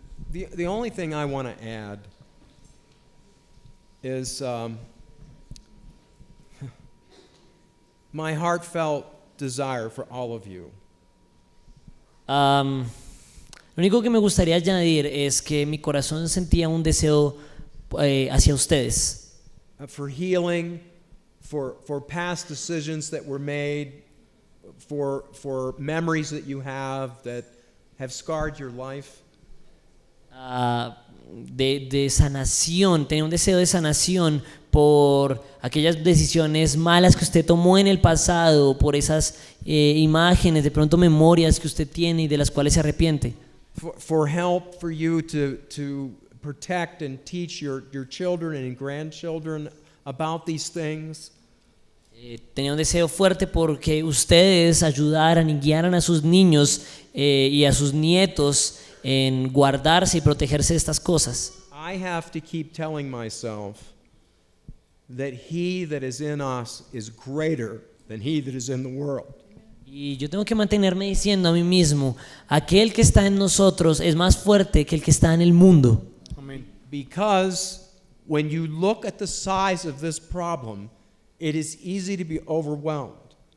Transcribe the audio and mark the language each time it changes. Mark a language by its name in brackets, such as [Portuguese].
[English] The only thing I want to add is my heartfelt desire for all of you. [Spanish] Lo único que me gustaría añadir es que mi corazón sentía un deseo hacia ustedes. [English] For healing, for past decisions that were made, for memories that you have that have scarred your life. [Spanish] De sanación, tenía un deseo de sanación por aquellas decisiones malas que usted tomó en el pasado, por esas imágenes, de pronto memorias que usted tiene y de las cuales se arrepiente. [English] For help for you to protect and teach your children and grandchildren about these things. [Spanish] Tenía un deseo fuerte porque ustedes ayudaran y guiaran a sus niños y a sus nietos en guardarse y protegerse de estas cosas. [English] I have to keep telling myself that he that is in us is greater than he that is in the world. [Spanish] Y yo tengo que mantenerme diciendo a mí mismo, aquel que está en nosotros es más fuerte que el que está en el mundo. Amén. [English] Because when you look at the size of this problem, it is easy to be overwhelmed.